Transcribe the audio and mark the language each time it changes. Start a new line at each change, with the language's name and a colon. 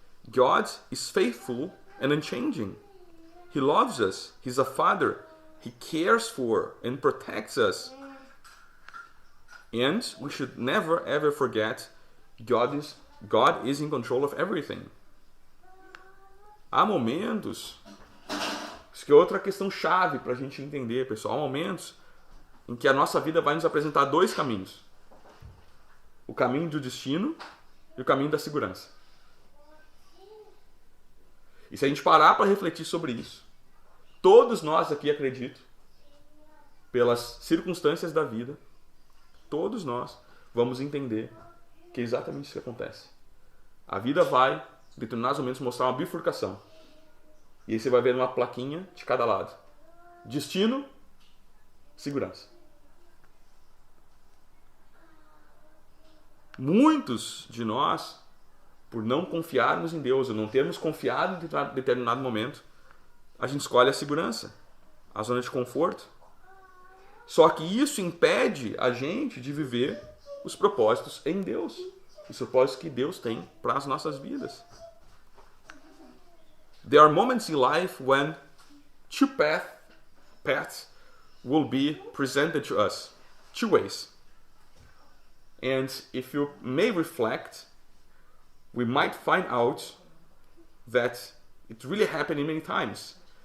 English: God is faithful and unchanging. He loves us. He's a Father. He cares for and protects us. And we should never ever forget God is in control of everything.
Portuguese: Há momentos, isso que é outra questão chave para a gente entender, pessoal, há momentos em que a nossa vida vai nos apresentar dois caminhos. O caminho do destino e o caminho da segurança. E se a gente parar para refletir sobre isso, todos nós aqui, acredito, pelas circunstâncias da vida, todos nós vamos entender que é exatamente isso que acontece. A vida vai, em determinados momentos, mostrar uma bifurcação. E aí você vai ver uma plaquinha de cada lado. Destino, segurança. Muitos de nós, por não confiarmos em Deus, ou não termos confiado em determinado momento, a gente escolhe a segurança, a zona de conforto. Só que isso impede a gente de viver os propósitos em Deus. Os propósitos que Deus tem para as nossas vidas.
English: There are moments in life when two paths will be presented to us. Two ways. And if you may reflect, we might find out that it really happened many times.